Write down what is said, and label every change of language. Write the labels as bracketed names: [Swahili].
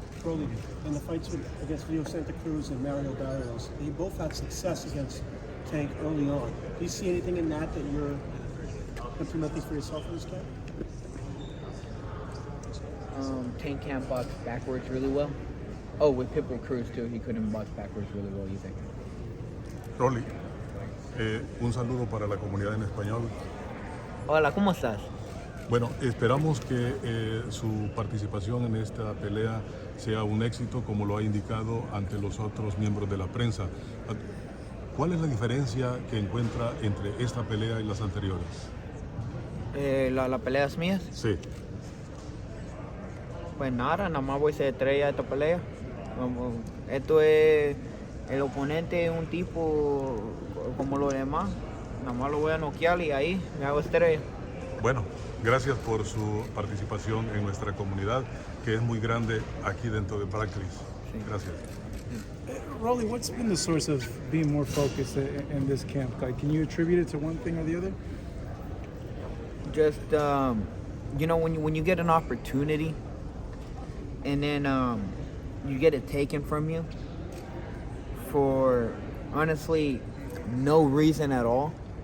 [English] Rolly, in the fights against Leo Santa Cruz and Mario Barrios, they both had success against Tank early on. Do you see anything in that you're implementing for yourself in this camp? Tank can't box backwards really well. Oh, with Pitbull Cruz too, he couldn't box backwards really well either. [Spanish] Rolly, un saludo para la comunidad en español. Hola, ¿cómo estás? Bueno, esperamos que su participación en esta pelea sea un éxito, como lo ha indicado ante los otros miembros de la prensa. ¿Cuál es la diferencia que encuentra entre esta pelea y las anteriores? ¿Las peleas mías? Sí. Pues nada más voy a ser estrella de esta pelea. Esto es, el oponente es un tipo como los demás. Nada más lo voy a noquear y ahí me hago estrella. Bueno, gracias por su participación en nuestra comunidad, que es muy grande aquí dentro de Barclays. Gracias. [English] Rolly, what's been the source of being more focused in this camp? Like, can you attribute it to one thing or the other? Just, you know, when you get an opportunity and then you get it taken from you for, honestly, no reason at all.